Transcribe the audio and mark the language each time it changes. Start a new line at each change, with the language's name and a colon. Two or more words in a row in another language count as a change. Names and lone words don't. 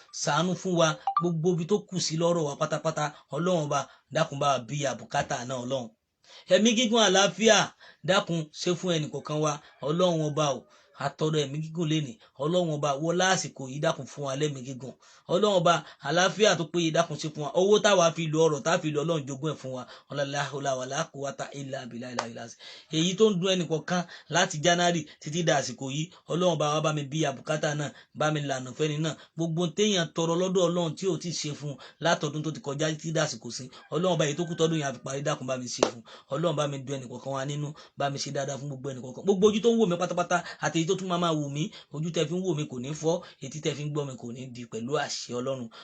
Yoruba: Ṣàánú fún wa, gbogbo ibi tó kù sí lọ́rọ̀ wa pátápátá. Ọlọ́run ọba, dákun bá wa bí àbùkátà náà Ọlọ́run. Ẹ̀mí gígùn àlàáfíà, dákun ṣe fún ẹnì kọ̀ọ̀kan wa. Ọlọ́run ọba o, a tọrọ ẹ̀mí gígùn lénìí. Ọlọ́run ọba, wọlá àsìkò yìí, dákun fún wa lẹ́mí gígùn. Ọlọ́run ọba, àlàáfíà tó péye, dákun ṣe fún wa. Owó táwa fi lo, ọrọ̀ táwa fi lo, Ọlọ́run jogún ẹ̀ fún wa.
Arabic: Ọlá لا حول ولا قوة إلا بالله العلي العظيم.
Yoruba: Èyí tó ń dùn ẹnì kọ̀ọ̀kan láti January títí dà àsìkò yìí, Ọlọ́run ọba wa bá mi bí àbùkátà náà, bá mi lànà fẹ́ni náà. Gbogbo téèyàn tọrọ lọ́dọ̀ Ọlọ́run tí ò tí ì ṣe fún un látọdún tó ti kọjá títí dà àsìkò sí, Ọlọ́run ọba, èyí tó kù tọdún yẹn á fi parí, dákun bá mi ṣe fún un. Ọlọ́run bá mi dùn ẹnì kọ̀ọ̀kan wa nínú, bá mi ṣe dáadáa fún gbogbo ẹnì kọ̀ọ̀kan. Gbogbo ojú tó ń wò mí pátápátá àti èyí tó tún máa máa wò mí, ojú tẹ́ fi ń wò mí kò ní fọ́, etí tẹ́ fi ń gbọ́ mi kò ní di pẹ̀lú àṣẹ Ọlọ́run.